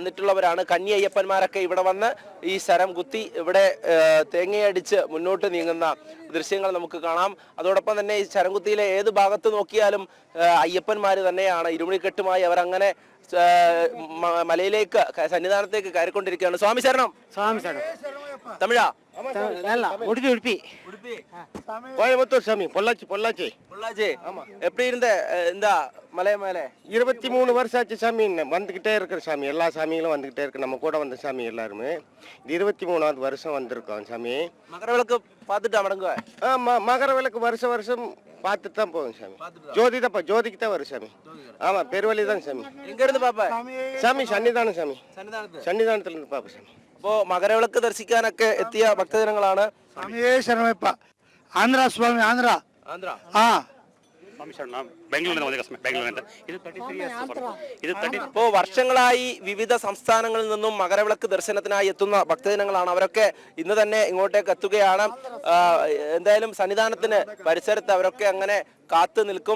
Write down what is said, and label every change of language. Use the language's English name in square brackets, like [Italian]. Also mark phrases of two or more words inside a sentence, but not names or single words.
[Malayalam] കന്നി അയ്യപ്പന്മാരൊക്കെ ഇവിടെ വന്ന് ഈ ശരം കുത്തി ഇവിടെ തേങ്ങയടിച്ച് മുന്നോട്ട് നീങ്ങുന്ന ദൃശ്യങ്ങൾ നമുക്ക് കാണാം. അതോടൊപ്പം തന്നെ ഈ ശരംകുത്തിയിലെ ഏത് ഭാഗത്ത് നോക്കിയാലും അയ്യപ്പന്മാർ തന്നെയാണ്. ഇരുമുടിക്കെട്ടുമായി അവരങ്ങനെ മലയിലേക്ക് സന്നിധാനത്തേക്ക് കയറിക്കൊണ്ടിരിക്കുകയാണ്. സ്വാമി ശരണം. [Tamil] சாமி சாமி [Malayalam] തമിഴാ? [Tamil] நல்லா உடுப்பி உடுப்பி கோயம்புத்தூர் சாமி பொள்ளாச்சி பொள்ளாச்சி பொள்ளாச்சி. எப்படி இருந்த இந்த மலை மேலே? 23 வருஷம் ஆச்சு சாமி. வந்துக்கிட்டே இருக்கிற சாமி. எல்லா சாமிகளும் வந்துக்கிட்டே இருக்கு. நம்ம கூட வந்த சாமி எல்லாருமே இது 23வது வருஷம் வந்திருக்கோம் சாமி. மகர விளக்கு பார்த்துட்டு மடங்குவேன். மகர விளக்கு வருஷம் வருஷம் பார்த்துட்டு தான் போகும் சாமி. ஜோதிக்கு தான் வரும் சாமி. ஆமா, பெருவழி தான் சாமி. எங்க இருந்து பாப்பா? சாமி சன்னிதானம் சாமி. [Malayalam] സന്നിധാനത്തിൽ നിന്ന് പാപ്പ സ്വാമി. അപ്പോ മകരവിളക്ക് ദർശിക്കാനൊക്കെ എത്തിയ ഭക്തജനങ്ങളാണ്. [Tamil] சாமியே சரணமைப்பா ஆந்திரா சுவாமி ஆந்திரா [Malayalam] ആന്ധ്ര. ஆ സ്വാമി ശരണം. ബാംഗ്ലൂരിൽ നിന്ന് ബാംഗ്ലൂരിൽ ഇത് 33 ഇയേഴ്സ്. ഇത് 30. ഇപ്പോ വർഷങ്ങളായി വിവിധ സംസ്ഥാനങ്ങളിൽ നിന്നും മകരവിളക്ക് ദർശനത്തിനായി എത്തുന്ന ഭക്തജനങ്ങളാണ്. അവരൊക്കെ ഇന്ന് തന്നെ ഇങ്ങോട്ടേക്ക് എത്തുകയാണ്. എന്തായാലും സന്നിധാനത്തിന് പരിസരത്ത് അവരൊക്കെ അങ്ങനെ കാത്തു നിൽക്കും.